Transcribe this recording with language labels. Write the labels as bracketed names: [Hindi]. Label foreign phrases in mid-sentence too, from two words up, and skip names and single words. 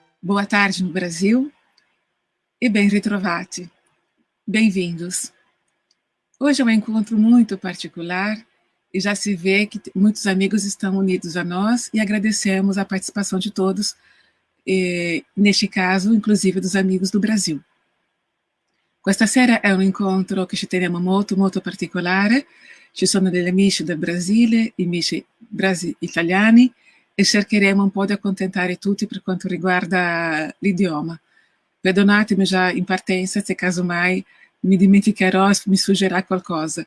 [Portuguese] Boa tarde no Brasil e [Italian] ben ritrovati. [Portuguese] Bem-vindos. Hoje é um encontro muito particular e já se vê que muitos amigos estão unidos a nós e agradecemos a participação de todos, neste caso, inclusive dos amigos do Brasil. [Italian] Questa sera è un incontro che ci teniamo molto, molto particolare. Ci sono degli amici del Brasile, amici italiani, e cercheremo un po' di accontentare tutti per quanto riguarda l'idioma. Perdonatemi già in partenza se casomai mi dimenticherò e mi sfuggerà qualcosa.